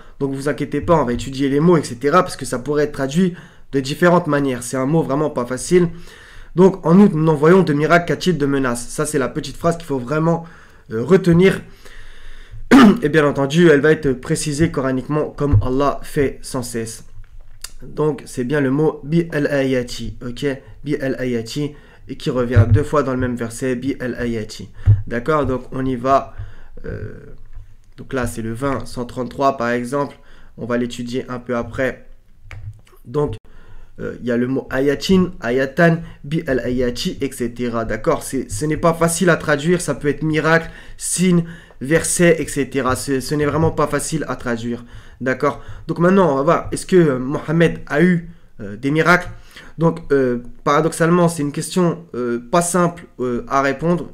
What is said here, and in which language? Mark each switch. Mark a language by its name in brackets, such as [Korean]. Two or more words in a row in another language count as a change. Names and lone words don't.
[French] Donc, vous inquiétez pas, on va étudier les mots, etc., parce que ça pourrait être traduit de différentes manières. C'est un mot vraiment pas facile. Donc, en outre, nous n'envoyons de miracles qu'à titre de menace. Ça, c'est la petite phrase qu'il faut vraiment retenir. Et bien entendu, elle va être précisée coraniquement comme Allah fait sans cesse. Donc, c'est bien le mot [Arabic] بالآيات, [French] ok? [Arabic] بالآيات, [French] et qui revient deux fois dans le même verset, [Arabic] بالآيات. [French] D'accord? Donc, on y va. Donc là, c'est le 20, 133 par exemple. On va l'étudier un peu après. Donc, il y a le mot [Arabic] آيات، آية، بالآيات, [French] etc. D'accord? Ce n'est pas facile à traduire. Ça peut être miracle, signe, verset, etc. Ce n'est vraiment pas facile à traduire. D'accord? Donc maintenant, on va voir. Est-ce que Mohammed a eu des miracles? Donc, paradoxalement, c'est une question pas simple à répondre.